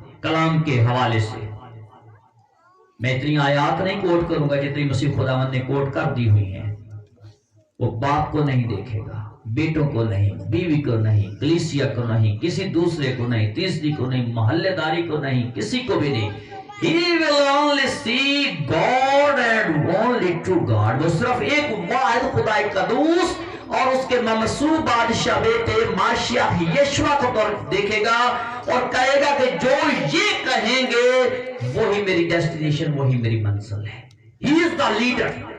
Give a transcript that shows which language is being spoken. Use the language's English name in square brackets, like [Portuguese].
[Hindi] कलाम के हवाले से मैं इतनी आयात नहीं कोट करूंगा जितनी मसीह खुदावंद ने कोट कर दी हुई हैं। वो बाप को नहीं देखेगा, बेटों को नहीं, बीवी को नहीं, कलीसिया को नहीं, किसी दूसरे को नहीं, तीसरी को नहीं, मोहल्लेदारी को नहीं, किसी को भी नहीं। [English] He will only see God and only true God। [Hindi] वो सिर्फ एक वाहिद खुदाई कदूस और उसके ममसूब बादशाह बेटे माशियाह यशुआ को देखेगा और कहेगा कि जो ये कहेंगे वही मेरी डेस्टिनेशन, वही मेरी मंजिल है। [English] He is the leader।